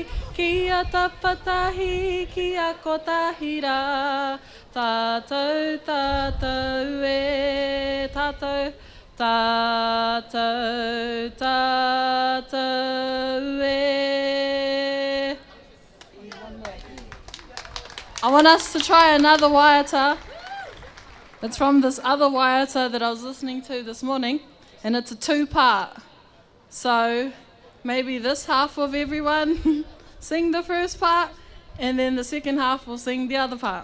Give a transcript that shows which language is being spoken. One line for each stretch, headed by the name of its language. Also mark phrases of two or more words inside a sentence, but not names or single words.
Māori: Kia tapatahi, kia kotahira, tātou, tātou e, tātou, tātou, tātou e.
English: I want us to try another waiata. It's from this other waiata that I was listening to this morning, and it's a two-part. So maybe this half of everyone sing the first part, and then the second half will sing the other part.